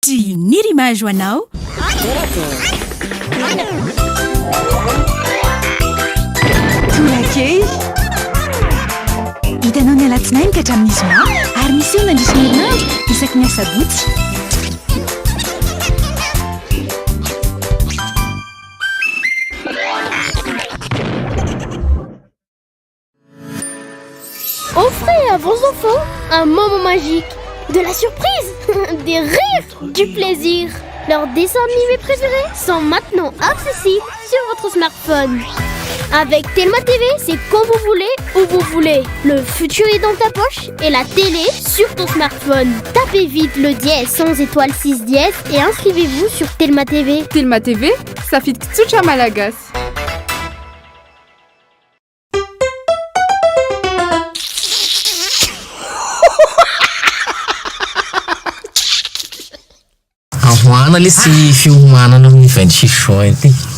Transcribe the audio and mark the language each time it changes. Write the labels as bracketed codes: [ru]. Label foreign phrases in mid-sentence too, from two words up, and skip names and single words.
[mg] natolotry ny rimage ho anao. Tolakely hitanao ny alatsinainy ka hatramin'ny zoma ary misy eo nandrisy ny herinandro isaky ny asabotsy. [fr] Offrez à vos enfants un moment magique, de la surprise, des rires, du plaisir. Leurs dessins animés préférés sont maintenant accessibles sur votre smartphone. Avec Telma TV, c'est quand vous voulez, où vous voulez. Le futur est dans ta poche et la télé sur ton smartphone. Tapez vite le dièse 100 étoiles 6 dièse et inscrivez-vous sur Telma TV. [mg] Telma TV, safidy tsotra malagasy. Ahoana le tsy fiomanana amin'ny 26 juin ty.